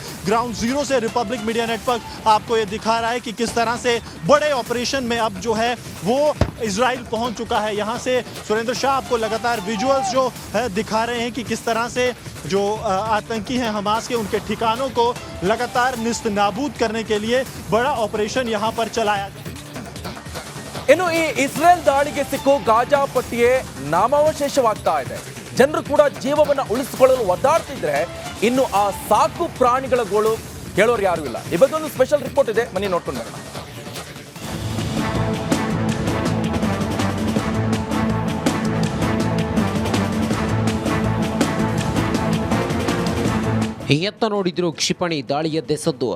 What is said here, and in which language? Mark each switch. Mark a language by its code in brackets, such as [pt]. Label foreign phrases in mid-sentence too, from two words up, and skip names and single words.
[en] ground zero [hi] से रिपब्लिक मीडिया नेटवर्क आपको ये दिखा रहा है कि किस तरह से बड़े ऑपरेशन में अब जो है वो इजराइल पहुंच चुका है। यहाँ से सुरेंद्र शाह आपको लगातार विजुअल्स जो है दिखा रहे हैं कि किस तरह से जो आतंकी हैं हमास के उनके ठिकानों को लगातार निस्त नाबूद करने के लिए बड़ा ऑपरेशन यहाँ पर चलाया गया। [kn] ಇನ್ನು ಈ ಇಸ್ರೇಲ್ ದಾಳಿಗೆ ಸಿಕ್ಕು ಗಾಜಾ ಪಟ್ಟಿಯೇ ನಾಮಾವಶೇಷವಾಗ್ತಾ ಇದೆ. ಜನರು ಕೂಡ ಜೀವವನ್ನು ಉಳಿಸಿಕೊಳ್ಳಲು ಒದ್ದಾಡ್ತಿದ್ರೆ ಇನ್ನು ಆ ಸಾಕು ಪ್ರಾಣಿಗಳ ಗೋಳು ಹೇಳೋರು ಯಾರು ಇಲ್ಲ. ಈ ಬಗ್ಗೆ ಒಂದು [en] special report [kn] ಇದೆ, ಬನ್ನಿ ನೋಡ್ಕೊಂಡು ಬರೋಣ. ಎತ್ತ ನೋಡಿದ್ರು ಕ್ಷಿಪಣಿ ದಾಳಿಯದ್ದೇ ಸದ್ದು.